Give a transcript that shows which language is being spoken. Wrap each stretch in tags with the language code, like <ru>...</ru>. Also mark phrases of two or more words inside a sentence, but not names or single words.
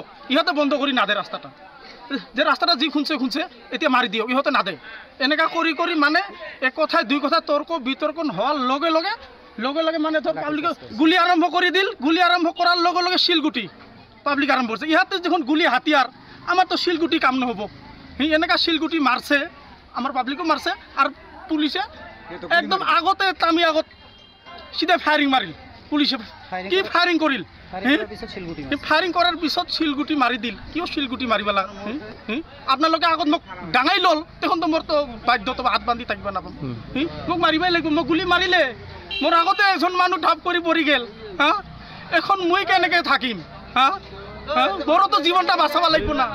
<as>ইহঁতে বন্ধ কৰি নাদে ৰাস্তাটা, যে ৰাস্তাটা যি খুন্দছে এতিয়া মাৰি দিয়ক, ইহঁতে নাদে। এনেকা কৰি মানে এক কথাই দুই কথা তৰ্ক বিতৰ্ক হোৱাৰ লগে লগে মানে ধৰ পাব্লিকে গুলি আৰম্ভ কৰি দিল। গুলি আৰম্ভ কৰাৰ লগে লগে শিলগুটি পাব্লিক আৰম্ভ কৰিছে। ইহঁতে যখন গুলি হাতিয়াৰ, আমাৰতো শিলগুটি কাম নহ'ব। এনেকা শিলগুটি মাৰছে আমার পাব্লিকও মারছে আর পুলিশে একদম আগতে আমি আগত সিধা ফায়ারিং মারিল পুলিশে কি ফায়ারিং করিল ফায়ারিং করার পিছত শিলগুটি মারি দিল কিয় শিলগুটি মারিবেলা আপোনালোকে আগত মোক ডাঙাই ল'ল তখন তো মোৰ তো বাধ্যত হাত বান্ধি থাকিব নাপাম মোক মাৰিবই লাগিব মোক গুলি মাৰিলে মোৰ আগতে এজন মানুহ ঢাপ কৰি পৰি গেল হা এখন মই কেনেকৈ থাকিম হা মোৰতো জীৱনটা বাচাব লাগিব না</as>